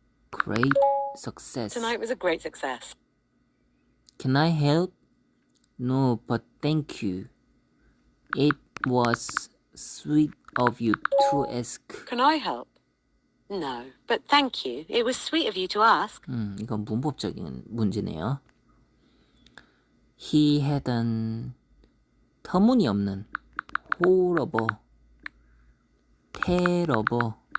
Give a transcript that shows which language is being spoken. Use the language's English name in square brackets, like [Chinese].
[English] Great success. Tonight was a great success. Can I help? No, but thank you. It was sweet of you to ask. Can I help? No, but thank you. It was sweet of you to ask. [Korean] 이건 문법적인 문제네요. [English] He had an [Korean] 터무니없는 [English] horrible, terrible.